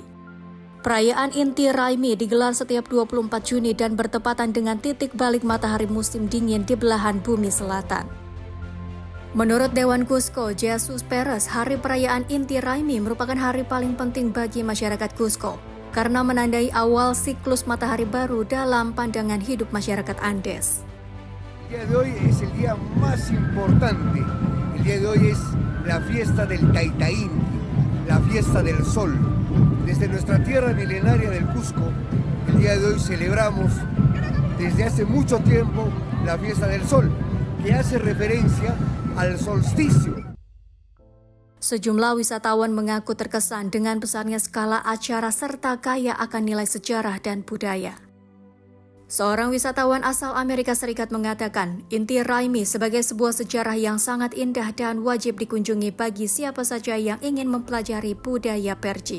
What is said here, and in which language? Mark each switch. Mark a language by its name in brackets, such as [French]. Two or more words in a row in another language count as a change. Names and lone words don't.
[Indonesian] Perayaan Inti Raymi digelar setiap 24 Juni dan bertepatan dengan titik balik matahari musim dingin di belahan bumi selatan. Menurut Dewan Cusco, Jesus Perez, hari perayaan Inti Raymi merupakan hari paling penting bagi masyarakat Cusco karena menandai awal siklus matahari baru dalam pandangan hidup masyarakat Andes. [Spanish] El día de hoy es el día más importante. El día de hoy es la fiesta del Taita Inti, la fiesta del sol. Desde nuestra tierra milenaria del Cusco, el día de hoy celebramos desde hace mucho tiempo la fiesta del sol, que hace referencia al solsticio. [Indonesian] Sejumlah wisatawan mengaku terkesan dengan besarnya skala acara serta kaya akan nilai sejarah dan budaya. Seorang wisatawan asal Amerika Serikat mengatakan, Inti Raymi sebagai sebuah sejarah yang sangat indah dan wajib dikunjungi bagi siapa saja yang ingin mempelajari budaya Perji.